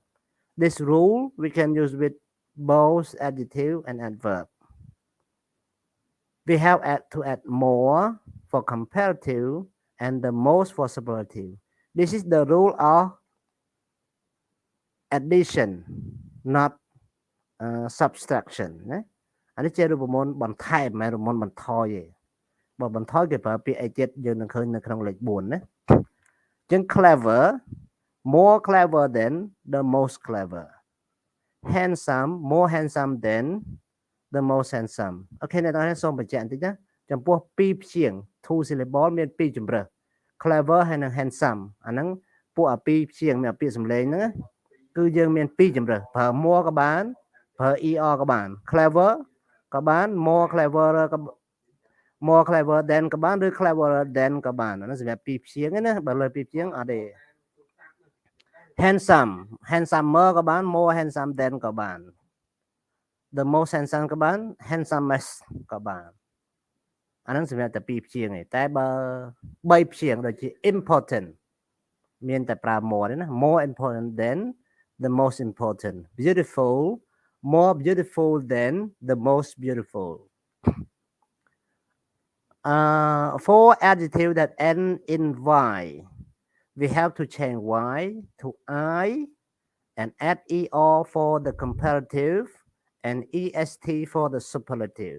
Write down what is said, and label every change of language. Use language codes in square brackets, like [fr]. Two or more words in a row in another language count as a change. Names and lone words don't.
[en] This rule we can use with both adjective and adverb. We have to add more for comparative and the most for superlative. This is the rule of addition, not subtraction. [km] អានេះជារូបមន្តបន្ថែមមិនរូបមន្តបន្ថយទេ បើបន្ថយគេប្រើពាក្យអីទៀតយើងនឹងឃើញនៅក្នុងលេខ4ណា ចឹង [en] clever more clever than the most clever handsome more handsome than the most handsome [km] អូខេអ្នកនរសូមបញ្ជាក់បន្តិចណាចំពោះ2ព្យាង្គ [en] two syllable [km] មាន2ជម្រើស clever ហើយនិង handsome អាហ្នឹងពួកអា2ព្យាង្គមានពាក្យសំឡេងហ្នឹងគឺយើងមាន2ជម្រើសប្រើ more ក៏បានប្រើ er ក៏បាន clever ក៏បាន [en] more clever [km] ក៏ [en] more clever than [km] ក៏បានឬ [en] cleverer than [km] ក៏បានអានោះសម្រាប់2ព្យាង្គណាបើលើ2ព្យាង្គអត់ទេ handsomer ក៏បាន [en] more handsome than [km] ក៏បាន [en] the most handsome [km] ក៏បាន handsomest ក៏បានអានោះសម្រាប់តែ2ព្យាង្គទេតែបើ3ព្យាង្គដូចជា important មានតែប្រើ more ទេណា [en] more important than the most important beautiful more beautiful than the most beautiful for adjective that end in y we have to change y to I and add er for the comparative and est for the superlative.